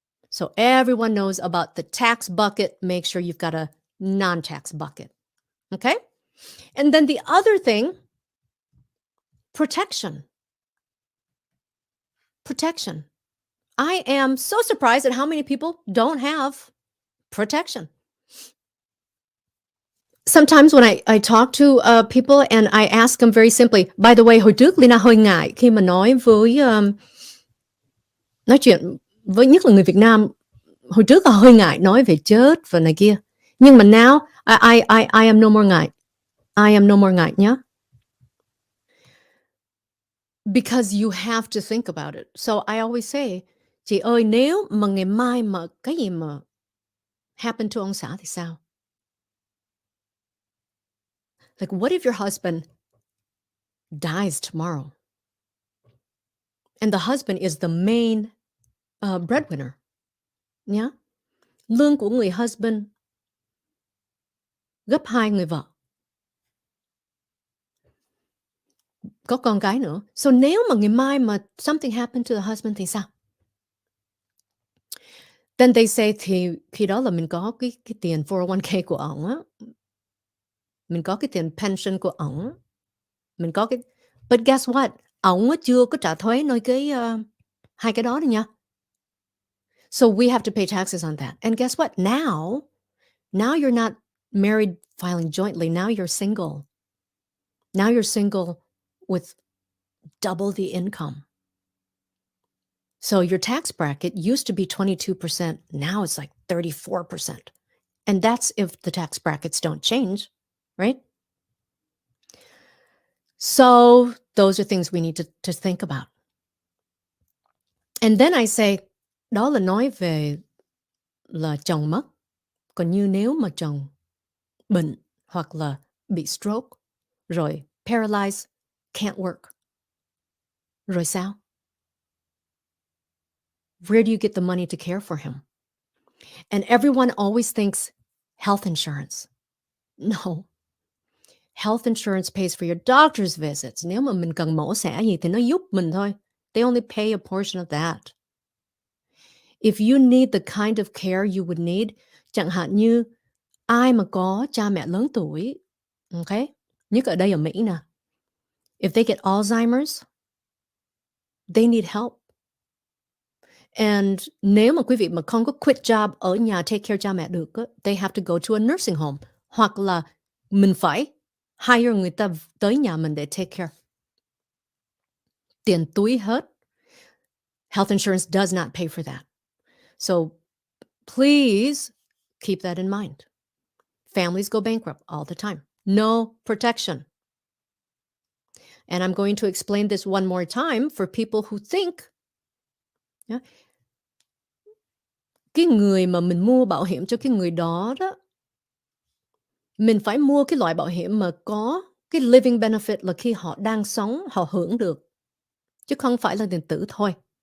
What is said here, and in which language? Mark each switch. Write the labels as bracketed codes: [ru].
[en] So everyone knows about the tax bucket. Make sure you've got a non-tax bucket. Okay? And then the other thing, protection. Protection. I am so surprised at how many people don't have protection. Sometimes when I talk to people and I ask them very simply, by the way, [vi] hồi trước Lina hơi ngại khi mà nói chuyện với nhất là người Việt Nam, hồi trước là hơi ngại nói về chết và này kia. Nhưng mà [en] now I am no more ngại. I am no more ngại nhé. Because you have to think about it. So I always say, [vi] chị ơi, nếu mà ngày mai mà cái gì mà [en] happen to [vi] ông xã thì sao? [en] Like, what if your husband dies tomorrow? And the husband is the main breadwinner. Yeah? [vi] Lương của người husband gấp 2 người vợ. Có con cái nữa. So nếu mà ngày mai mà [en] something happened to the husband [vi] thì sao? [en] Then they say [vi] thì khi đó là mình có cái tiền 401k của ổng á. Mình có cái tiền pension của ổng. Mình có cái... [en] But guess what? [vi] Ổng chưa có trả thuế nơi cái hai cái đó nữa nha. [en] So we have to pay taxes on that. And guess what? Now you're not married filing jointly. Now you're single. Now you're single with double the income. So your tax bracket used to be 22%. Now it's like 34%. And that's if the tax brackets don't change, right? So those are things we need to think about. And then I say, [vi] đó là nói về là chồng mất. Còn như nếu mà chồng bệnh hoặc là bị stroke, rồi [en] paralyzed, can't work. [vi] Rồi sao? [en] Where do you get the money to care for him? And everyone always thinks health insurance. No. Health insurance pays for your doctor's visits. [vi] Nếu mà mình cần mổ xẻ gì thì nó giúp mình thôi. [en] They only pay a portion of that. If you need the kind of care you would need, [vi] chẳng hạn như ai mà có cha mẹ lớn tuổi, [en] okay? [vi] Nhất ở đây ở Mỹ nè. [en] If they get Alzheimer's, they need help. [vi] And nếu mà quý vị mà không có quit job ở nhà take care cha mẹ được, [en] they have to go to a nursing home. [vi] Hoặc là mình phải hire người ta tới nhà mình để take care. Tiền túi hết. [en] Health insurance does not pay for that. So please keep that in mind. Families go bankrupt all the time. No protection. And I'm going to explain this one more time for people who think [vi] cái người mà mình mua bảo hiểm cho cái người đó Mình phải mua cái loại bảo hiểm mà có cái living benefit là khi họ đang sống họ hưởng được, chứ không phải là tiền tử thôi.